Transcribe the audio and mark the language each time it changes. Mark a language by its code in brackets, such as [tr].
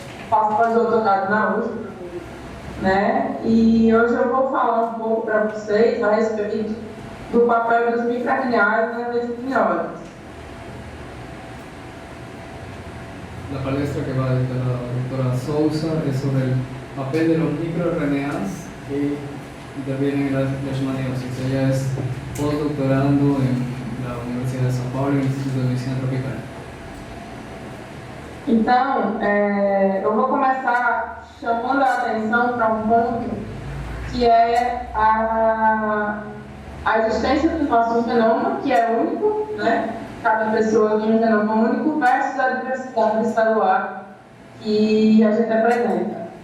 [pt] Faço pós-doutorado na USP, né? E hoje eu vou falar um pouco para vocês a respeito do papel dos microRNAs na lesbiose. [es] La palestra que va a dictar la doctora Sousa es sobre el papel de los microRNAs que intervienen en la leishmaniosis. Ella es postdoctorando en la Universidad de São Paulo, en el Instituto de Medicina Tropical. [pt] Então, eu vou começar chamando a atenção para um ponto que é a existência do nosso genoma, que é único, né? Cada pessoa tem um genoma único, versus a diversidade celular que a gente apresenta.